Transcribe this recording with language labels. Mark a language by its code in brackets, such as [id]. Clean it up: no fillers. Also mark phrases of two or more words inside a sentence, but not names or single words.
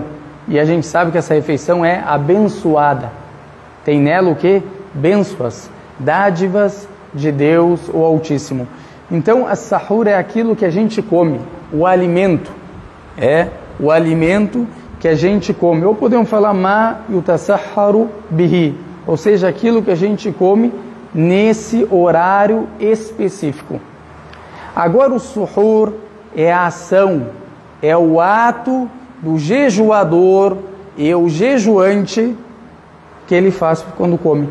[pt] E a gente sabe que essa refeição é abençoada. Tem nela o que? Bênçãos, dádivas de Deus, o Altíssimo. Então, as-sahur é aquilo que a gente come, o alimento. É o alimento que a gente come. Ou podemos falar [ar] ما يتسحر به, [pt] ou seja, aquilo que a gente come nesse horário específico. Agora o suhur é a ação, é o ato do jejuador e o jejuante que ele faz quando come.